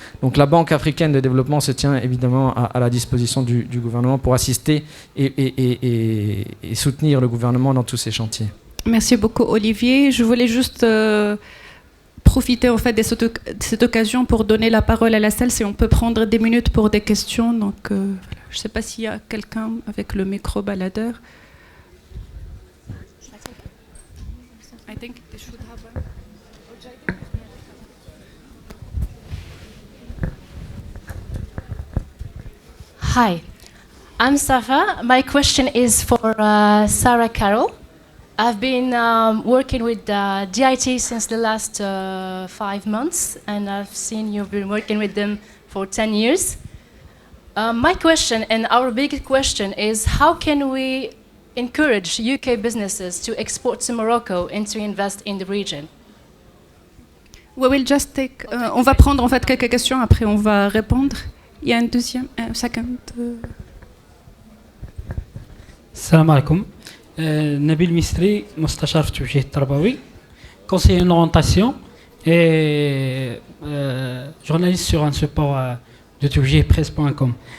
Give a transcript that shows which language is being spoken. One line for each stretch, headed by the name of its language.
French: Donc la Banque africaine de développement se tient évidemment à la disposition du gouvernement pour assister et soutenir le gouvernement dans tous ces chantiers. Merci beaucoup, Olivier. Je voulais juste profiter en fait de cette occasion pour donner la parole à la salle, si on peut prendre des minutes pour des questions. Donc, je ne sais pas s'il y a quelqu'un avec le micro baladeur.
English: I think they should have one. Hi, I'm Safa. My question is for Sarah Carroll. I've been working with DIT since the last 5 months, and I've seen you've been working with them for 10 years. My question, and our big question, is how can we encourage UK businesses to export to Morocco and to invest in the region? We will just take.
French: On va prendre en fait quelques questions, après on va répondre. Il y a un deuxième, second.
Arabic: Salam alaikum.
French: Nabil Mistri,
Arabic: مستشار في توجيه التربوي,
French: conseiller en orientation et journaliste sur un support de toujiehpresse.com.